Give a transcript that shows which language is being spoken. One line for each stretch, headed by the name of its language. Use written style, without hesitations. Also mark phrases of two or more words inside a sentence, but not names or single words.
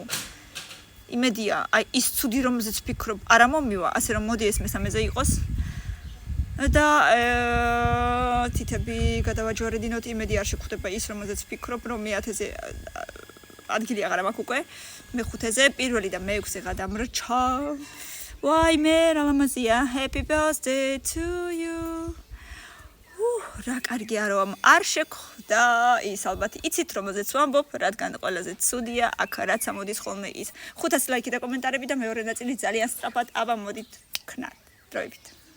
Georgian: იმედია, აი ის ცუდი რომელზეც ვფიქრობ, არა მომივა, ასე რომ მოდი ეს მესამეზე იყოს. და თითები გადავაჯვარედინოთ, იმედი არ შეგხვდება ის რომელზეც ვფიქრობ, რომ მე10-ზე ადგილი აღარ მაქვს უკვე, მე5-ზე, პირველი და მე6-ზე გადამრჩა. ვაიმე, რა ლამაზია,
English: happy birthday to you.
Georgian: რა კარგია რომ არ შეგხვდა ის ალბათ იცით რომელზეც ვამბობ, რადგან ყველაზე ცუდია, აქ რაც ამოდის ხოლმე ის. 500 ლაიქი და კომენტარები და მეორე ნაწილი ძალიან სწრაფად, აბა მოდით ვქნათ დროებით.